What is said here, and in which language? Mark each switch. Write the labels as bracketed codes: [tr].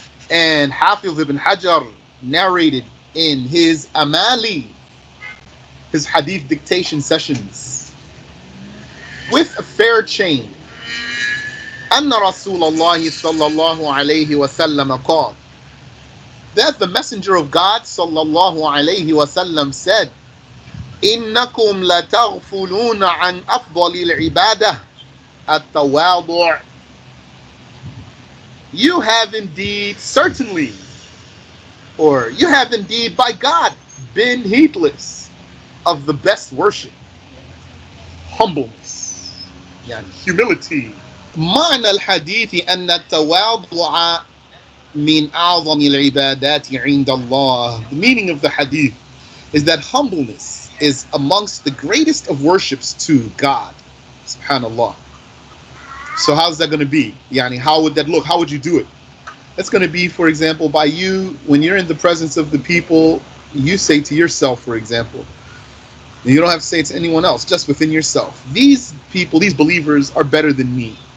[en] And Hafiz ibn Hajar narrated in his Amali, his hadith dictation sessions, with a fair chain, [ar] أن رسول الله صلى الله عليه وسلم قال, [en] that the Messenger of God صلى الله عليه وسلم said, [ar] إنكم لتغفلون عن أفضل العبادة التواضع. [en] You have indeed, certainly, or you have indeed by God been heedless of the best worship, humbleness, يعني humility. [ar] معنى الحديث أن التواضع من أعظم العبادات عند الله. [en] The meaning of the hadith is that humbleness is amongst the greatest of worships to God, subhanallah. So how's that going to be? Yani, how would that look? How would you do it? That's going to be, for example, by you, when you're in the presence of the people, you say to yourself, for example, and you don't have to say it to anyone else, just within yourself, these people, these believers are better than me.